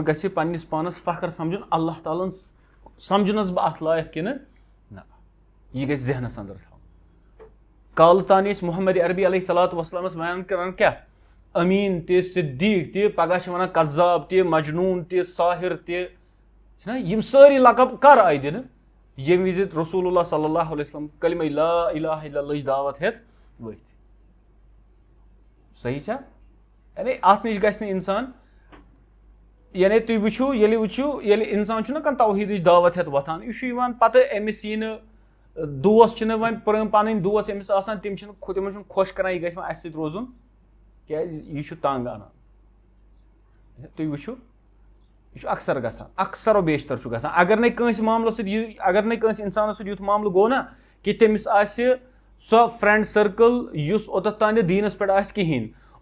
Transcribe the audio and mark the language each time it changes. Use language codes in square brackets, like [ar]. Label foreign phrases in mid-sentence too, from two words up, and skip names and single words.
[ks] گژھِ پننِس پانس فخر سمجُن اللہ تعالیٰ ہن سمجھُنس بہٕ اتھ لایق کِنہٕ نہ یہِ گژھِ ذہنس انٛدر تھاوُن کالہٕ تانۍ ٲسۍ محمد عربی علیہ صلاتُ وسلامس بیان کران کیاہ امیٖن تہِ صدیٖق تہِ پگہہ چھِ ونان قذاب تہِ مجنوٗن تہِ ساحر تہِ چھِنہ یِم سٲری لقب کر آیہِ دِنہٕ ییٚمہِ وِزِ رسول اللہ [ar] صلی اللہ علیہ وسلم [ks] کلمہ لا الہ الا اللہٕچ دعوت ہٮ۪تھ ؤتھۍ صحیح چھا یعنی اتھ نِش گژھِ نہٕ انسان یعنی تُہۍ وٕچھِو ییٚلہِ انسان چھُنہ کانٛہہ توحیٖدٕچ دعوت ہٮ۪تھ وۄتھان یہِ چھُ یِوان پتہٕ أمِس یی نہٕ دوس چھِنہٕ وۄنۍ پنٕنۍ دوس أمِس آسان تِمن چھُنہٕ خۄش کران یہِ گژھِ وۄنۍ اَسہِ سۭتۍ روزُن کیازِ یہِ چھُ تنگ انان تُہۍ وٕچھِو یہِ چھُ اکثر گژھان اکثر و بیشتر چھُ گژھان اگر نَے کٲنٛسہِ معاملس سۭتۍ اگر نَے کٲنٛسہِ انسانس سۭتۍ یُتھ معاملہٕ گوٚو نا کہِ تٔمِس آسہِ سۄ [en] friend circle [ks] یُس اوٚتتھ تانۍ نہٕ دیٖنس پٮ۪ٹھ آسہِ کِہینۍ